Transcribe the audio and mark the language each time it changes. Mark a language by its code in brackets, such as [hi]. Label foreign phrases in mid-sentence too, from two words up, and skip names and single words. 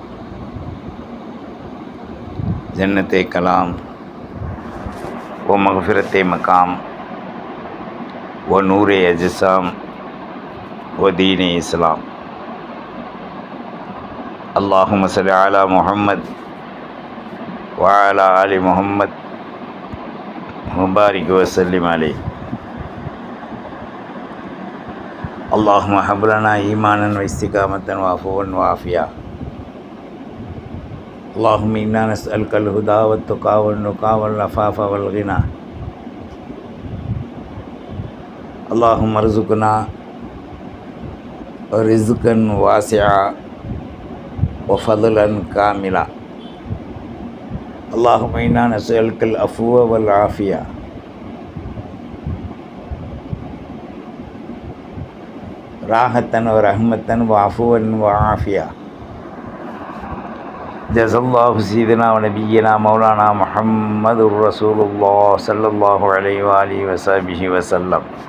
[ur] جنت کلام و مغفرت مقام و نور اجسام و دین اسلام. [ar] اللهم صل على محمد وعلى آل محمد مبارك وسلم عليه. اللهم هب لنا إيمانا واستقامة وعفوا وعافية. اللهم إنا نسألك الهدى والتقى والنقى والعفاف والغنى. اللهم ارزقنا رزقا واسعا وفضلا كاملا. اللهم إنا نسألك العفو والعافية. راحة ورحمة وعفوا وعافية. جزى الله سيدنا ونبينا مولانا محمد رسول الله صلى الله عليه وعلى آله وصحبه وسلم.